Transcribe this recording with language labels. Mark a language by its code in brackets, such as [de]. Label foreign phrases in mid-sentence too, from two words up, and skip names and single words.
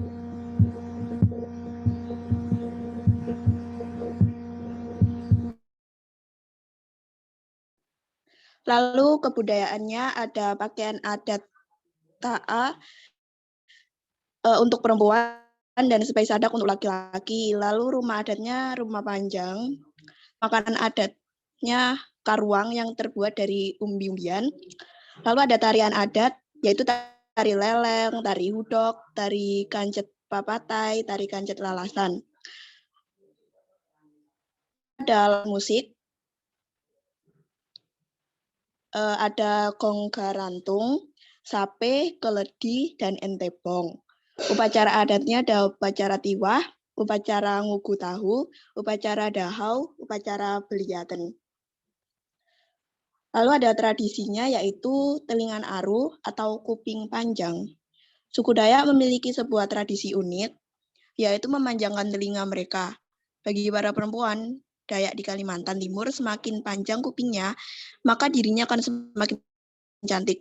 [id] Lalu kebudayaannya ada pakaian adat ta'a untuk perempuan dan sebaik sadak untuk laki-laki. Lalu rumah adatnya rumah panjang. Makanan adatnya karuang yang terbuat dari umbi-umbian. Lalu ada tarian adat, yaitu tari leleng, tari hudok, tari kancet papatai, tari kancet lalasan. Ada musik, ada gong garantung, sape, keledi, dan entebong. Upacara adatnya ada upacara tiwah, upacara ngugu tahu, upacara dahau, upacara beliaten. Lalu ada tradisinya yaitu telingan aru atau kuping panjang. Suku Dayak memiliki sebuah tradisi unik, yaitu memanjangkan telinga mereka. Bagi para perempuan Dayak di Kalimantan Timur, semakin panjang kupingnya, maka dirinya akan semakin cantik.